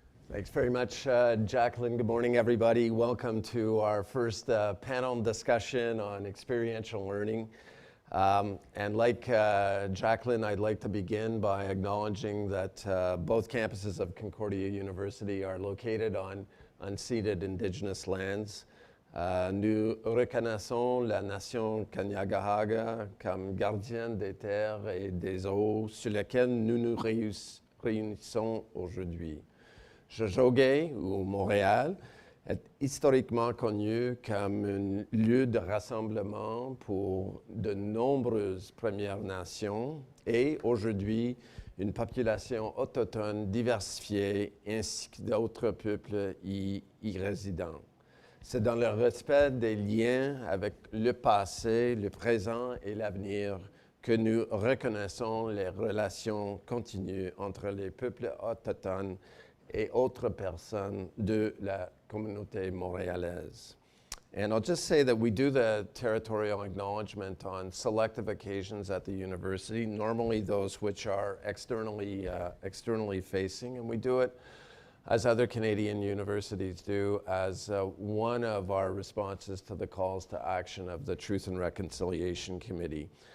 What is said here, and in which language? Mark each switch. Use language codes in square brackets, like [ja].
[en] Thanks very much, Jacqueline. Good morning, everybody. Welcome to our first panel discussion on experiential learning. And like Jacqueline, I'd like to begin by acknowledging that both campuses of Concordia University are located on unceded Indigenous lands. [fr] Nous reconnaissons la nation Kanien'kehá:ka comme gardienne des terres et des eaux sur lesquelles nous nous réunissons aujourd'hui. Tiohtià:ke, ou Montréal, est historiquement connu comme un lieu de rassemblement pour de nombreuses Premières Nations et aujourd'hui une population autochtone diversifiée ainsi que d'autres peuples y résidant. C'est dans le respect des liens avec le passé, le présent et l'avenir que nous reconnaissons les relations continues entre les peuples autochtones et autres personnes de la communauté montréalaise. [en] And I'll just say that we do the territorial acknowledgement on selective occasions at the university, normally those which are externally facing, and we do it, as other Canadian universities do, as one of our responses to the calls to action of the Truth and Reconciliation Committee.